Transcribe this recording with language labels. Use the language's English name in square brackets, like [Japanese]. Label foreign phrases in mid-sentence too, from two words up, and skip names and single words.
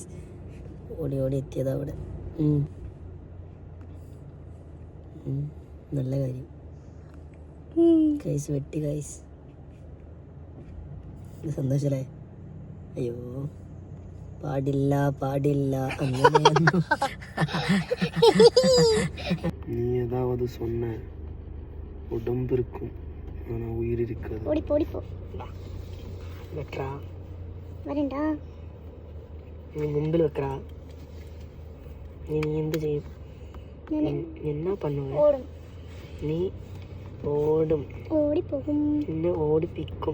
[Malayalam] ഓടി ഓടി എത്തിയതാ അവിടെ. നല്ല കാര്യം ഗായ്സ്, വെട്ടി ഗായ്സ്. സന്തോഷല്ലേ? അയ്യോ പാടില്ല പാടില്ല അങ്ങനെയൊന്നും. [Tamil] நீ ஏதாவது சொன்ன உடம்பிற்கும் ஆனா உயிர் இருக்காது. [Malayalam] ഓടിപ്പോ ഓടിപ്പോ. വെക്കടാ, വരണ്ടാ. നീ മുമ്പിൽ വെക്കടാ. നീ എന്ത് ചെയ്യും? [Tamil] എന്നാ பண்ணுவ? [Malayalam] ഓടും. നീ ഓടും. ഓടിപ്പോകും. നിന്നെ ഓടിപ്പിക്കും.